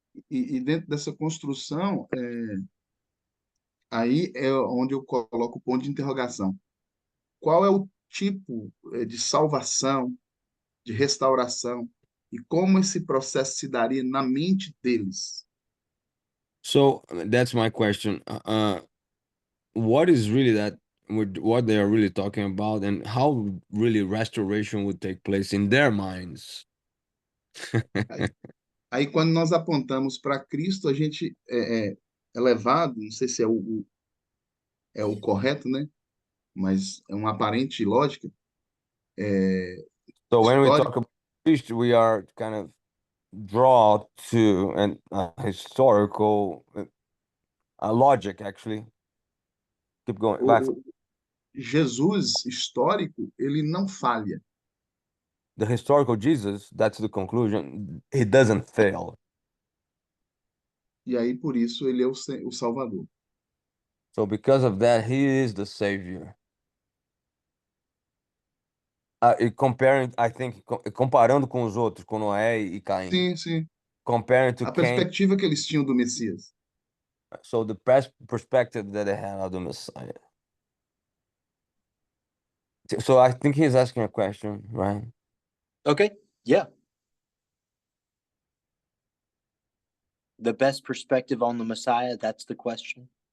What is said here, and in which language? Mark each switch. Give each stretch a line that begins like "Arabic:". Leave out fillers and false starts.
Portuguese: E dentro dessa construção, aí é onde eu coloco o ponto de interrogação. Qual é o tipo de salvação, de restauração, e como esse processo se daria na mente deles?
English: So that's my question. What is really what they are really talking about, and how really restoration would take place in their minds?
Portuguese: Aí, quando nós apontamos para Cristo, a gente é levado, não sei se é o correto, né? Mas é uma aparente lógica
English: So when we
Portuguese: histórica.
English: talk about Christ, we are kind of draw to an historical logic, actually. Keep going.
Portuguese: Vai. Jesus histórico, ele não falha.
English: The historical Jesus, that's the conclusion. He doesn't fail.
Portuguese: E aí, por isso, ele é o Salvador.
English: So because of that, he is the savior. Comparing, I think,
Portuguese: comparando com os outros, com Noé e Caim. Sim, sim.
English: Comparing to
Portuguese: A
English: Cain.
Portuguese: perspectiva que eles tinham do Messias.
English: So the perspective that they had of the Messiah. So I think he's asking a question, right? Okay, yeah. The best perspective on the Messiah, that's the question.